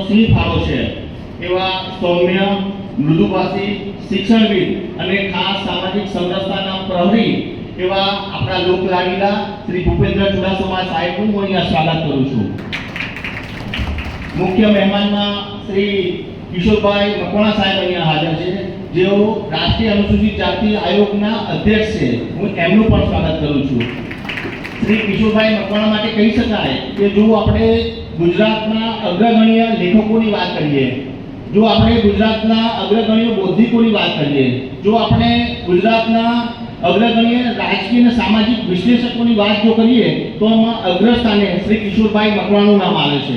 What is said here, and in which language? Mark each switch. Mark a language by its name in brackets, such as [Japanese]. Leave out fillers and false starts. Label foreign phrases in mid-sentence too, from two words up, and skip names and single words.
[Gujarati] સિંહ ફાળો છે એવા સૌમ્ય મૃદુભાષી શિક્ષણવિદ અને ખાસ સામાજિક સમરસતાના પ્રહરી એવા આપણા લોકલાડીલા શ્રી ભૂપેન્દ્ર ચુડાસમા साहेबનું હું અહીંયા સ્વાગત કરું છું। મુખ્ય મહેમાનમાં શ્રી કિશોરભાઈ મકવાણા સાહેબ અહીંયા हाजर છે જેઓ રાષ્ટ્રીય અનુસૂચિત જાતિ આયોગના અધ્યક્ષ છે। હું એમનું પણ સ્વાગત કરું છું। શ્રી કિશોરભાઈ મકવાણા માટે કહી શકાય કે જો આપણે ગુજરાતના અગ્રગણ્ય લેખકોની વાત કરીએ, જો આપણે ગુજરાતના અગ્રગણ્ય બૌદ્ધિકોની વાત કરીએ, જો આપણે ગુજરાતના અગ્રગણ્ય રાજકીય અને સામાજિક વિશ્લેષકોની વાત જો કરીએ તો એમાં અગ્રસ્થાને શ્રી કિશોરભાઈ મકવાણાનું નામ આવે છે.